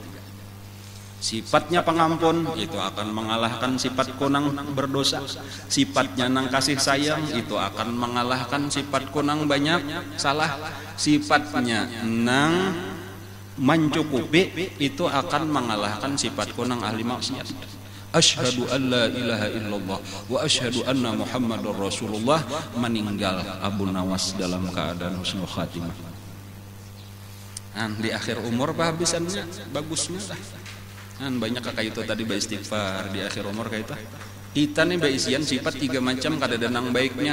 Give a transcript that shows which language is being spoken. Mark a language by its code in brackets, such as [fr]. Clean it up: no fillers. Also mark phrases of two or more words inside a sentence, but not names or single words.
[bjn] Sifatnya pengampun itu akan mengalahkan sifatku nang berdosa. Sifatnya nang kasih sayang itu akan mengalahkan sifatku nang banyak salah. Sifatnya nang mencukupi itu akan mengalahkan sifatku nang ahli maksiat. [ar] أشهد أن لا إله إلا الله وأشهد أن محمدا رسول الله. [bjn] Meninggal Abu Nawas dalam keadaan [ar] حسن الخاتمة. [bjn] Di akhir umur pahabisannya bagusnya lah. Banyak kayak itu tadi beristighfar di akhir umur kayak itu. Kita nih berisian sifat 3 macam kada denang baiknya.